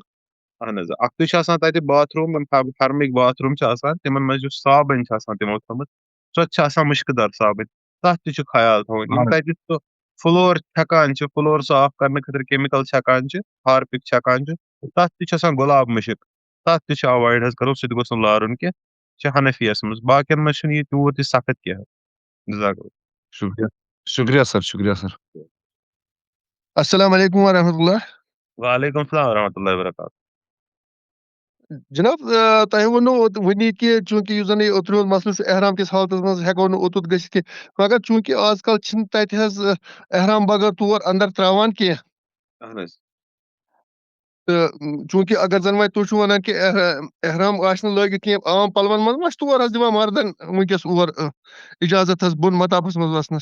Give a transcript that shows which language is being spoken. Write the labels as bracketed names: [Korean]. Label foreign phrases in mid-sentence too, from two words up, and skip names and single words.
[Kashmiri] اہن حظ اکھ تُہۍ چھُ آسان تتہِ باتھ روٗم فرمٕکۍ باتھ روٗم چھِ آسان تِمن منٛز یُس صابن چھِ آسان تِمو تھٲومٕژ سۄ تہِ چھِ آسان مُشکہٕ دار صابن تتھ تہِ چھُ خیال تھاوُن یِم تتہِ سُہ فلور چھکان چھِ فلور صاف کرنہٕ خٲطرٕ کیمِکل چھکان چھِ ہارپِک چھکان چھِ تتھ تہِ چھُ آسان گۄلاب مُشک تتھ تہِ چھُ اوایڈ حظ کرُن سُہ تہِ گوٚژھ نہٕ لارُن کینٛہہ یہِ چھِ حنفیَس منٛز باقین منٛز چھُنہٕ یہِ تیوٗت تہِ سخت کینٛہہ [Arabic] شُکریہ سر السلام علیکُم ورحمۃ اللہ وعلیکُم السلام ورحمۃ اللہ وبرکاتہ [Kashmiri] جناب تۄہہِ ووٚنوٕ وٕنی کہِ چوٗنٛکہِ یُس زن یہِ اوترٕ ہُنٛد مسلہٕ چھُ احرام کِس حالتس منٛز ہٮ۪کو نہٕ اوٚتُت گٔژھِتھ کینٛہہ مگر چوٗنٛکہِ آز کل چھِنہٕ تتہِ حظ احرام بغٲر تور انٛدر ترٛاوان کینٛہہ اہن حظ تہٕ چوٗنٛکہِ اگر زن وۄنۍ تُہۍ چھِو وَنان کہِ احرام آسہِ نہٕ لٲگِتھ کینٛہہ عام پلون منٛز ما چھِ تور حظ دِوان مردن وٕنکیٚس اور اِجازت حظ بۄن مطافس منٛز وسنس